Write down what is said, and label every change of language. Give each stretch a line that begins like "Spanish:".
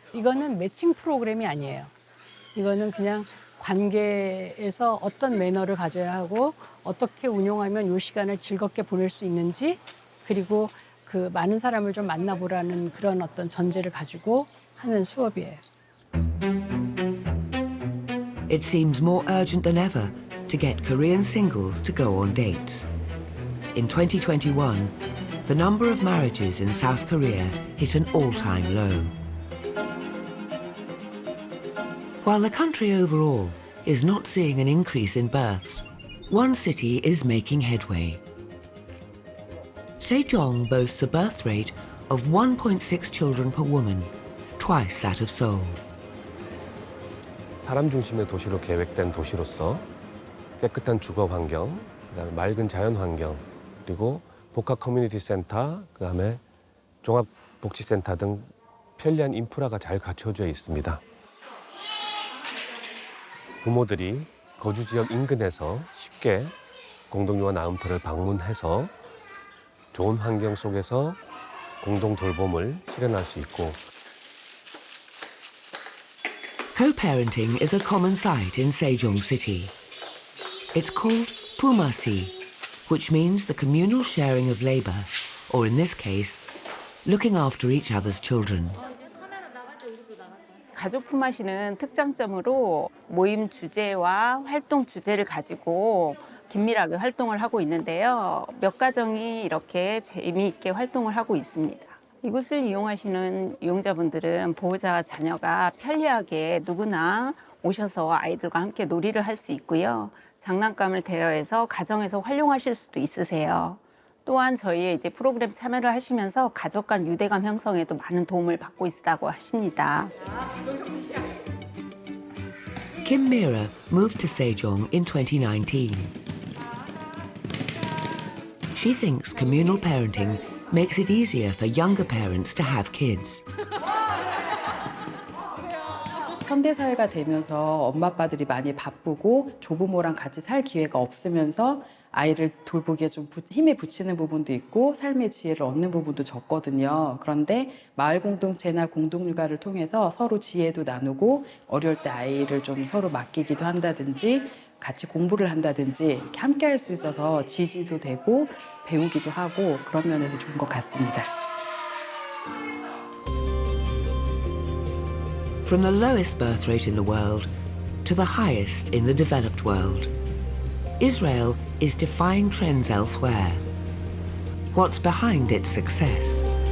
Korean: 이거는 매칭 프로그램이 아니에요. 이거는 그냥 관계에서 어떤 매너를 가져야 하고 어떻게 운용하면 이 시간을 즐겁게 보낼 수 있는지, 그리고 그 많은 사람을 좀 만나보라는 그런 어떤 전제를 가지고 하는 수업이에요.
English: It seems more urgent than ever to get Korean singles to go on dates. In 2021, the number of marriages in South Korea hit an all-time low. While the country overall is not seeing an increase in births, one city is making headway. Sejong boasts a birth rate of 1.6 children per woman, twice that of Seoul.
Korean: 사람 중심의 도시로 계획된 도시로서 깨끗한 주거 환경, 그다음에 맑은 자연 환경, 그리고 복합 커뮤니티 센터, 그다음에 종합 복지센터 등 편리한 인프라가 잘 갖춰져 있습니다. 부모들이 거주 지역 인근에서 쉽게 공동육아 나음터를 방문해서 좋은 환경 속에서 공동 돌봄을 실현할 수 있고.
English: Co-parenting is a common sight in Sejong City. It's called Pumasi, which means the communal sharing of labor, or in this case, looking after each other's children.
Korean: 가족 품앗이는 특장점으로 모임 주제와 활동 주제를 가지고 긴밀하게 활동을 하고 있는데요. 몇 가정이 이렇게 재미있게 활동을 하고 있습니다. 이곳을 이용하시는 이용자분들은 보호자와 자녀가 편리하게 누구나 오셔서 아이들과 함께 놀이를 할 수 있고요. 장난감을 대여해서 가정에서 활용하실 수도 있으세요. 또한 저희의 이제 프로그램 참여를 하시면서 가족 간 유대감 형성에도 많은 도움을 받고 있다고 하십니다.
English: Kim Mira moved to Sejong in 2019. She thinks communal parenting makes it easier for younger parents to have kids.
Korean: 현대사회가 되면서 엄마 아빠들이 많이 바쁘고 조부모랑 같이 살 기회가 없으면서 아이를 돌보기에 좀 힘에 부치는 부분도 있고 삶의 지혜를 얻는 부분도 적거든요. 그런데 마을 공동체나 공동육아를 통해서 서로 지혜도 나누고 어려울 때 아이를 좀 서로 맡기기도 한다든지 같이 공부를 한다든지 이렇게 함께 할 수 있어서 지지도 되고 배우기도 하고 그런 면에서 좋은 것 같습니다.
English: From the lowest birth rate in the world to the highest in the developed world, Israel is defying trends elsewhere. What's behind its success?